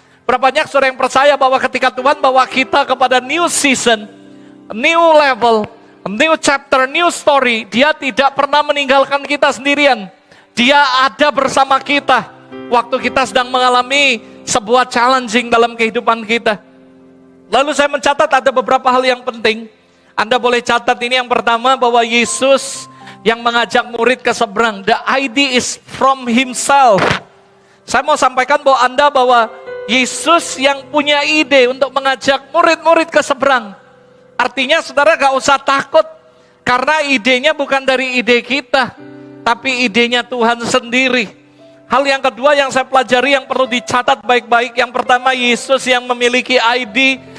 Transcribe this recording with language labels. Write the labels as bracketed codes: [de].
[id] Berapa banyak saudara yang percaya bahwa ketika Tuhan bawa kita kepada [en] new season, new level, new chapter, new story, [id] Dia tidak pernah meninggalkan kita sendirian. Dia ada bersama kita waktu kita sedang mengalami sebuah challenging dalam kehidupan kita. Lalu saya mencatat ada beberapa hal yang penting. Anda boleh catat ini. Yang pertama, bahwa Yesus yang mengajak murid ke seberang. [en] The idea is from Himself. [id] Saya mau sampaikan bahwa Yesus yang punya ide untuk mengajak murid-murid ke seberang. Artinya saudara gak usah takut, karena idenya bukan dari ide kita, tapi idenya Tuhan sendiri. Hal yang kedua yang saya pelajari yang perlu dicatat baik-baik. Yang pertama, Yesus yang memiliki ID.